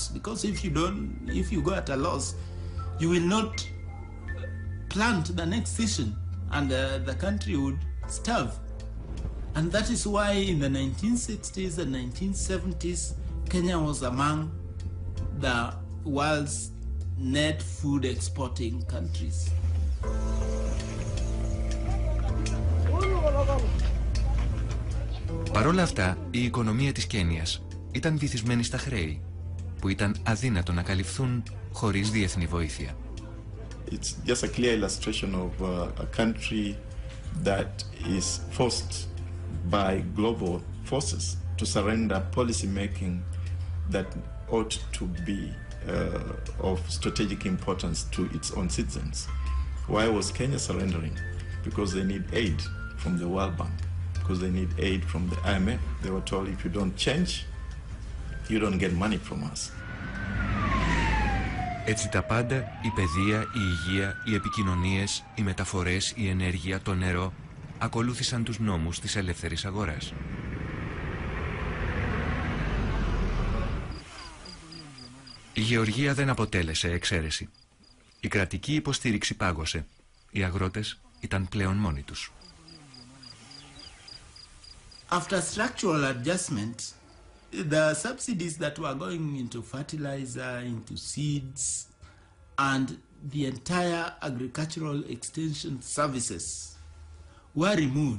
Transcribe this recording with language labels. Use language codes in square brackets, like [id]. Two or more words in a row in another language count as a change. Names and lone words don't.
[en] Because if you go at a loss, you will not plant the next season and the country would starve. And that is why in the 1960s and 1970s, Kenya was among the world's net food exporting countries. [el] Παρ' όλα αυτά, η οικονομία της Κένιας ήταν βυθισμένη στα χρέη, που ήταν αδύνατο να καλυφθούν χωρίς διεθνή βοήθεια. [en] It's just a clear illustration of a country that is forced by global forces to surrender policy making that ought to be of strategic importance to its own citizens. Why was Kenya surrendering? Because they need aid from the World Bank, because they need aid from the IMF. They were told, if you don't change, you don't get money from us. [el] Έτσι τα πάντα, η παιδεία, η υγεία, οι επικοινωνίες, οι μεταφορές, η ενέργεια, το νερό, ακολούθησαν τους νόμους της ελεύθερης αγοράς. Η γεωργία δεν αποτέλεσε εξαίρεση. Η κρατική υποστήριξη πάγωσε. Οι αγρότες ήταν πλέον μόνοι τους. [en] After structural adjustments, the subsidies that were going into fertilizer, into seeds, and the entire agricultural extension services were removed.